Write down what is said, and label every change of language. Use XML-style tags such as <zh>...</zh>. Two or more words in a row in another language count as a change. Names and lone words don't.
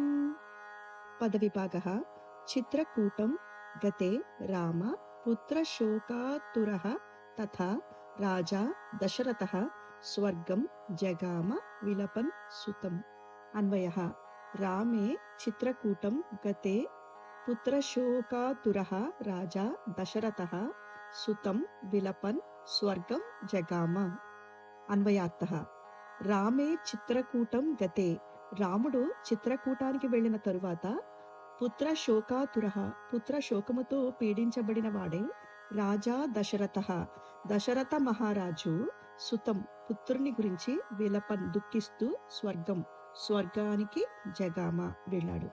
<sa>पदविभागः चित्रकूटं गते राम पुत्रशोकातुरः तथा राजा दशरथः स्वर्गं जगाम विलपन् सुतम्। अन्वयः रामे चित्रकूटं गते पुत्रशोकातुरः राजा दशरथः सुतं विलपन् स्वर्गं जगाम। అన్వయార్థః రామే చిత్రకూటం గతే</sa> <te>రాముడు చిత్రకూటానికి వెళ్ళిన తరువాత</te> <sa>పుత్ర శోకాతురః</sa> <te>పుత్ర శోకముతో పీడించబడిన వాడే రాజా దశరథ మహారాజు సుతం పుత్రుని గురించి విలపన్ దుఃఖిస్తూ స్వర్గానికి జగామ వెళ్ళాడు.</te>